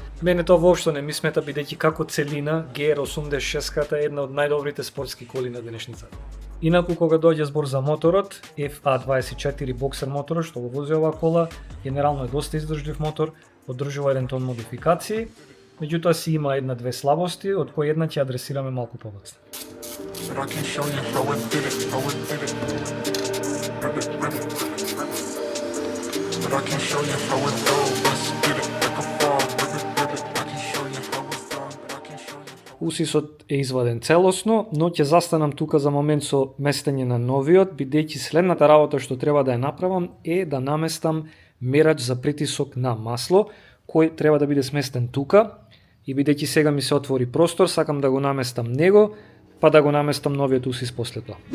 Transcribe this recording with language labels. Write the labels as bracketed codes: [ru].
[mk] Мене тоа воопшто не ми смета, бидејќи како целина GR86 е една од најдобрите спортски коли на денешницата. Инаку кога доаѓа збор за моторот, FA24 боксер моторот што го вози оваа кола, генерално е доста издржлив мотор, поддржува 1 тон модификации Меѓутоа си има една-две слабости, од кои една ќе адресираме малку подоцна. [en] But I can show you how it did it, how it did it. Rip it, rip it. But I can show you how it goes. Let's get it like a frog. Rip it, rip it. I can show you how it's done. I can show you. [mk] Усисот е изваден целосно, но ќе застанам тука за момент со местење на новиот, бидејќи следната работа што треба да ја направам е да наместам мерач за притисок на масло, кој треба да биде сместен тука, и бидејќи сега ми се отвори простор, сакам да го наместам него, па да го наместам новиот усис после тоа.